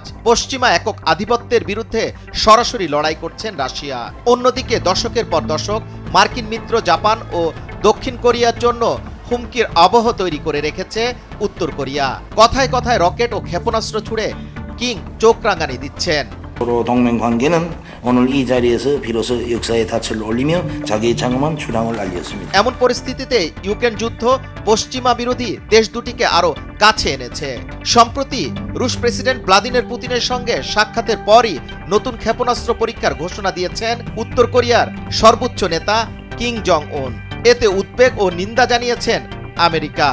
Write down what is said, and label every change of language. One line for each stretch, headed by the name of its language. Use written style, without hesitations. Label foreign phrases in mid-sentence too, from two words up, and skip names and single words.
Bangla: পশ্চিমা একক আধিপত্যের বিরুদ্ধে সরাসরি লড়াই করছেন রাশিয়া। অন্যদিকে দশকের পর দশক মার্কিন মিত্র জাপান ও দক্ষিণ কোরিয়ার জন্য হুমকির আবহ তৈরি করে রেখেছে উত্তর কোরিয়া। কথায় কথায় রকেট ও ক্ষেপণাস্ত্র ছুড়ে কিম চোখ রাঙানি দিচ্ছেন।
Korean: 동맹 관계는 오늘 이 자리에서 비로소 역사의 닻을 올리며 자기의 장엄한 주장을 알렸습니다.
Bangla: এমন পরিস্থিতিতে ইউক্রেন যুদ্ধ পশ্চিমা বিরোধী দেশ দুটিকে আরো কাছে এনেছে। সম্প্রতি রুশ প্রেসিডেন্ট ভ্লাদিমির পুতিনের সঙ্গে সাক্ষাতের পরই নতুন ক্ষেপণাস্ত্র পরীক্ষার ঘোষণা দিয়েছেন উত্তর কোরিয়ার সর্বোচ্চ নেতা কিম জং উন। এতে উদ্বেগ ও নিন্দা জানিয়েছেন আমেরিকা।